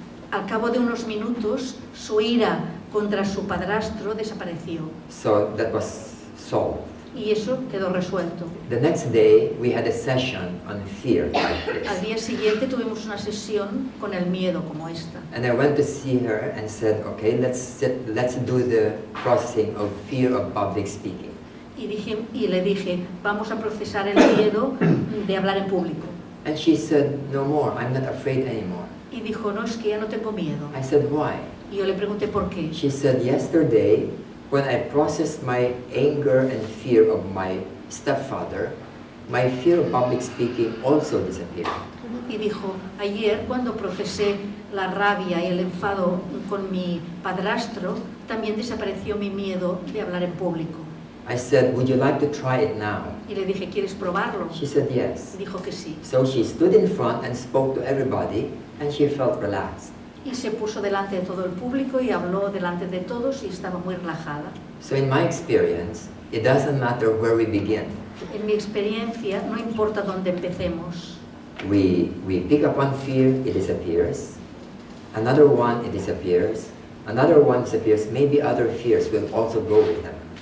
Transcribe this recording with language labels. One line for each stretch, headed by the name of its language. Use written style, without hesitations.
Spanish: Al cabo de unos minutos, su ira contra su padrastro desapareció.
English: So that was solved.
Spanish: Y eso quedó resuelto.
English: The next day we had a session on fear like this.
Spanish: Al día siguiente tuvimos una sesión con el miedo como esta.
English: And I went to see her and said, okay, let's do the processing of fear of public speaking.
Spanish: Y le dije, vamos a procesar el miedo de hablar en público.
English: And she said, no more, I'm not afraid anymore.
Spanish: Y dijo, no, es que ya no tengo miedo.
English: I said, why?
Spanish: Y yo le pregunté por qué.
English: She said, yesterday, when I processed my anger and fear of my stepfather, my fear of public speaking also disappeared.
Spanish: Y dijo, ayer cuando procesé la rabia y el enfado con mi padrastro, también desapareció mi miedo de hablar en público.
English: I said, would you like to try it now?
Spanish: Y le dije, ¿quieres probarlo?
English: She said yes.
Spanish: Y dijo que sí.
English: So she stood in front and spoke to everybody, and she felt relaxed.
Spanish: Y se puso delante de todo el público y habló delante de todos y estaba muy relajada.
English: So in my experience, it doesn't matter where we begin.
Spanish: En mi experiencia, no importa dónde empecemos.
English: We pick up one fear, it disappears. Another one, it disappears. Another one disappears. Maybe other fears will also go with them.